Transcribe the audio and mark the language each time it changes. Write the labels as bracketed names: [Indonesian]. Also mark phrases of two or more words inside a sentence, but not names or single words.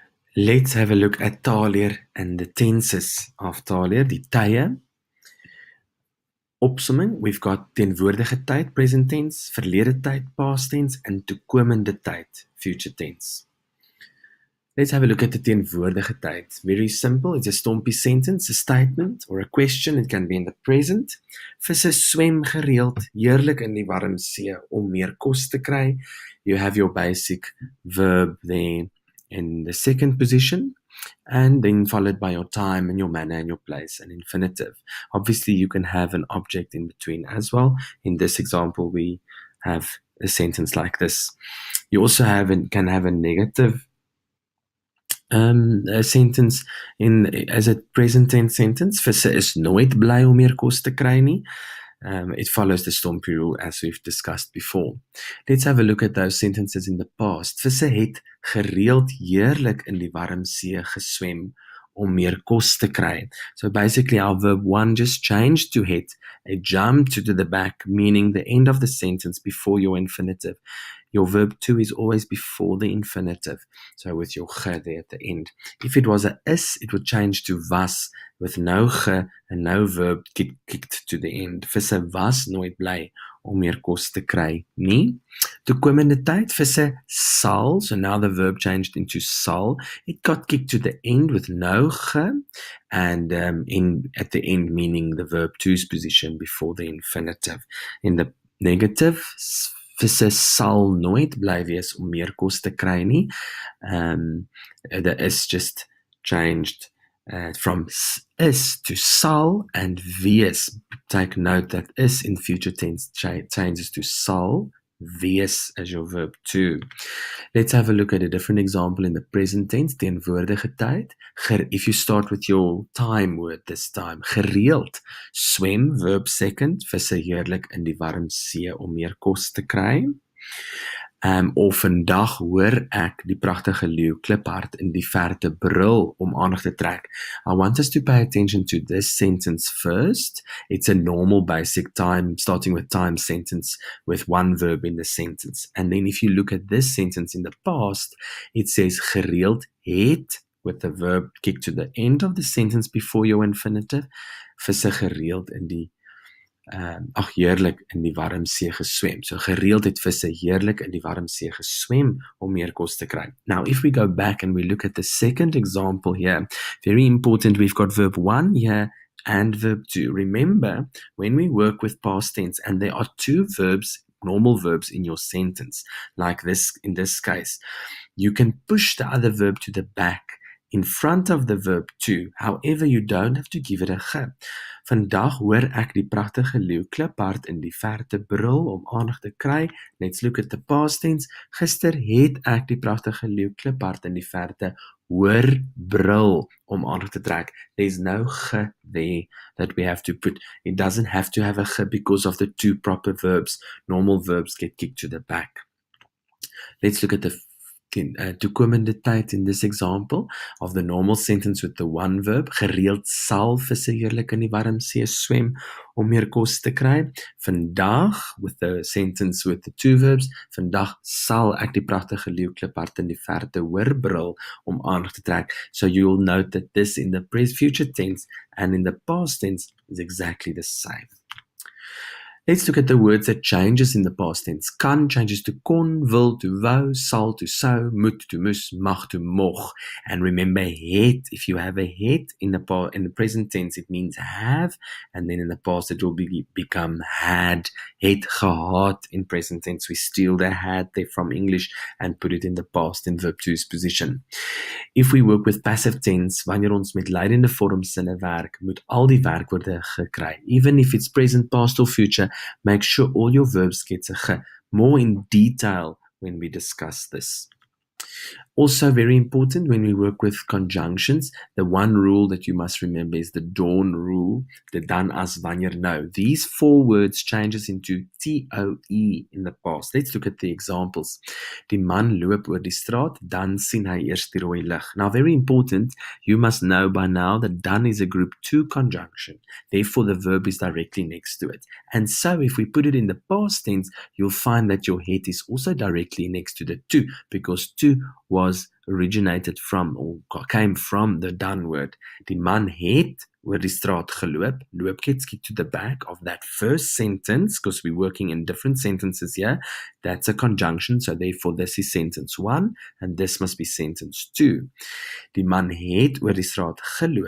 [English] Let's have a look at taalleer and the tenses of taalleer, [Afrikaans] die tye. [English] Opsomming, we've got [Afrikaans] teenwoordige tyd, [English] present tense, [Afrikaans] verlede tyd, [English] past tense, and [Afrikaans] toekomende tyd, [English] future tense. Let's have a look at the [Afrikaans] teenwoordige tyd. [English] Very simple, it's a stompie sentence, a statement, or a question. It can be in the present. [Afrikaans] Visse swem gereeld, heerlik in die warm see om meer kos te kry. [English] You have your basic verb there in the second position, and then followed by your time and your manner and your place, an infinitive. Obviously, you can have an object in between as well. In this example, we have a sentence like this. You also can have a negative a sentence as a present tense sentence. [Afrikaans] Visse is nooit bly om meer kos te kry nie. [English] It follows the stompie rule as we've discussed before. Let's have a look at those sentences in the past. [Afrikaans] Visse het gereeld heerlik in die warm see geswem om meer kos te kry. [English] So basically our verb 1 just changed to het. It jumped to the back, meaning the end of the sentence before your infinitive. Your verb 2 is always before the infinitive. So with your ge there at the end. If it was a is, it would change to was with no ge and no verb kicked to the end. [Afrikaans] Visse was nooit bly om meer kos te kry nie. Toekomende tyd, visse sal, [English] so now the verb changed into sal. It got kicked to the end with no ge, and at the end meaning the verb 2's position before the infinitive. In the negative, [Afrikaans] visse sal nooit bly wees om meer kos te kry nie. [English] The is just changed from is to sal, and wees. Take note that is in future tense changes to [Afrikaans] sal, wees [English] as your verb 2. Let's have a look at a different example in the present tense, [Afrikaans] teenwoordige tyd. [English] If you start with your time word this time, [Afrikaans] gereeld, swem, [English] verb second, [Afrikaans] visse heerlik in die warm see om meer kos te kry. Of vandag hoor ek die pragtige leeu kliphard in die verte brul om aandag te trek. [English] I want us to pay attention to this sentence first. It's a normal basic time, starting with time sentence with one verb in the sentence. And then if you look at this sentence in the past, it says [Afrikaans] gereeld het, [English] with the verb kicked to the end of the sentence before your infinitive, [Afrikaans] visse gereeld in die heerlik in die warm see geswem. So gereeld het visse heerlik in die warm see geswem om meer kos te kry. [English] Now, if we go back and we look at the second example here, very important, we've got verb 1 here and verb 2. Remember, when we work with past tense and there are two verbs, normal verbs in your sentence, like this in this case, you can push the other verb to the back in front of the verb 2. However, you don't have to give it a ge. [Afrikaans] Vandag hoor ek die pragtige leeu kliphard in die verte brul om aandag te kry. [English] Let's look at the past tense. [Afrikaans] Gister het ek die pragtige leeu kliphard in die verte hoor brul om aandag te trek. [English] There's no ge there that we have to put. It doesn't have to have a ge because of the two proper verbs. Normal verbs get kicked to the back. Let's look at the [Afrikaans] toekomende tyd [English] in this example of the normal sentence with the one verb. [Afrikaans] Gereeld sal visse heerlik in die warm see swem om meer kos te kry. Vandag, [English] with the sentence with the two verbs, [Afrikaans] vandag sal ek die pragtige leeu kliphard in die verte hoor brul om aandag te trek. [English] So you'll note that this in the future tense and in the past tense is exactly the same. Let's look at the words that changes in the past tense. Kan changes to kon, wil to wou, sal to sou, moet to moes, mag to moch. And remember, het, if you have a het in the present tense, it means have, and then in the past it will become had. [Afrikaans] Het gehad [English] in present tense. We steal the had there from English and put it in the past in verb 2's position. If we work with passive tense, [Afrikaans] wanneer ons met leidende vormsinne werk, moet al die werkwoorde gekry. [English] Even if it's present, past or future, make sure all your verbs get a ge, more in detail when we discuss this. Also very important when we work with conjunctions, the one rule that you must remember is the dawn rule, the [Afrikaans] dan, as, wanneer, nou. [English] These four words changes into TOE in the past. Let's look at the examples. [Afrikaans] Die man loop oor die straat, dan sien hy eers die rooi lig. [English] Now very important, you must know by now that dan is a group 2 conjunction. Therefore the verb is directly next to it. And so if we put it in the past tense, you'll find that your het is also directly next to the 2 because 2 was originated from or came from the done word. [Afrikaans] Die man het oor die straat geloop. [English] Loop gets kicked to the back of that first sentence because we're working in different sentences here. That's a conjunction, so therefore this is sentence 1 and this must be sentence 2. [Afrikaans] Die man het oor die straat geloop.